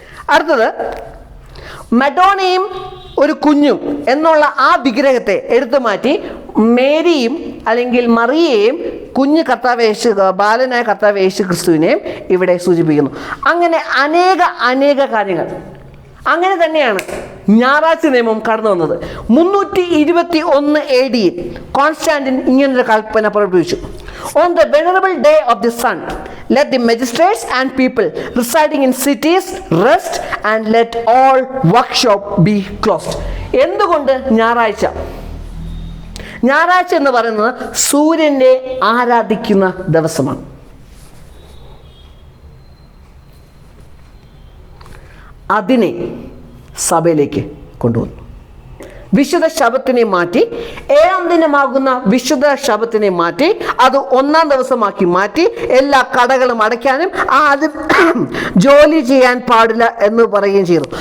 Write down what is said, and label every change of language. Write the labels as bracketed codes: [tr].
[ml] അടുത്തത് മഡോണയും ഒരു കുഞ്ഞും എന്നുള്ള ആ വിഗ്രഹത്തെ എടുത്തു മാറ്റി മേരിയും അല്ലെങ്കിൽ മറിയയെയും കുഞ്ഞ് ബാലനായ കർത്താവ് യേശു ക്രിസ്തുവിനെയും ഇവിടെ സൂചിപ്പിക്കുന്നു. അങ്ങനെ അനേക കാര്യങ്ങൾ. അങ്ങനെ തന്നെയാണ് ഞായറാഴ്ച നിയമം കടന്നു വന്നത്. 321 AD കോൺസ്റ്റാന്റിൻ ഇങ്ങനൊരു കൽപ്പന പുറപ്പെടുവിച്ചു. [en] On the venerable day of the sun, let the magistrates and people residing in cities rest and let all workshop be closed. [ml] എന്തുകൊണ്ട് ഞായറാഴ്ച? ഞായറാഴ്ച എന്ന് പറയുന്നത് സൂര്യനെ ആരാധിക്കുന്ന ദിവസമാണ്. അതിനെ സഭയിലേക്ക് കൊണ്ടുവന്നു. വിശുദ്ധ ശബത്തിനെ മാറ്റി, 7-ാം ദിനമാകുന്ന വിശുദ്ധ ശബത്തിനെ മാറ്റി അത് 1-ാം ദിവസമാക്കി മാറ്റി, എല്ലാ കടകളും അടയ്ക്കാനും ആദ്യം ജോലി ചെയ്യാൻ പാടില്ല എന്ന് പറയുകയും ചെയ്തു.